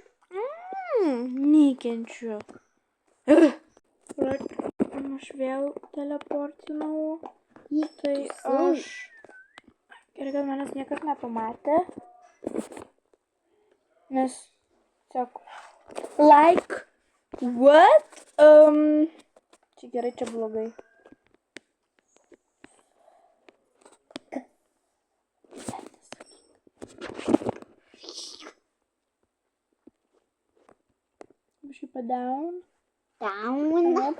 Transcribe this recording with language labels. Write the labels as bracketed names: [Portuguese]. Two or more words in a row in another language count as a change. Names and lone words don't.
[Lithuanian] Nekenčiu. Aš vėl teleportinau. Tai aš. Gerai, kad manęs niekas nepamatė. Nes, sako, [English] like, what? [Lithuanian] Čia gerai, čia blogai. Šiaip down. Down.